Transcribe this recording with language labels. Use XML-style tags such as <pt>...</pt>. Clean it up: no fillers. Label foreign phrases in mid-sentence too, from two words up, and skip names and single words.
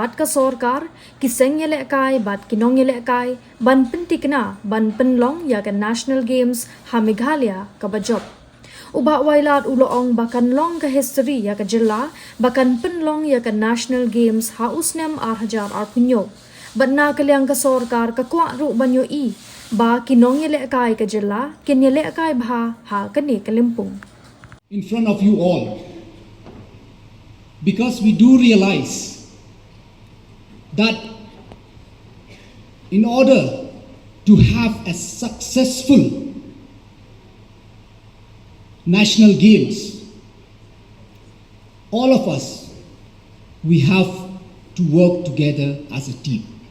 <kha>bat ka Sorkar kiseng Ialehkai bat kinong Ialehkai ban pentikna ban penlong ya ka National Games ha Meghalaya ka bajob uba wailat uloong bakan long ka history ya ka jilla bakan penlong ya ka National Games ha usnem 8,000 arpunyo bat na kalyang ka Sorkar ka kwa ru banyo ba kinong Ialehkai ka jilla kin Ialehkai bha ha kani kalimpung</kha> <en>in front of you all, because we do realize that in order to have a successful national games, all of us, we have to work together as a team.</en>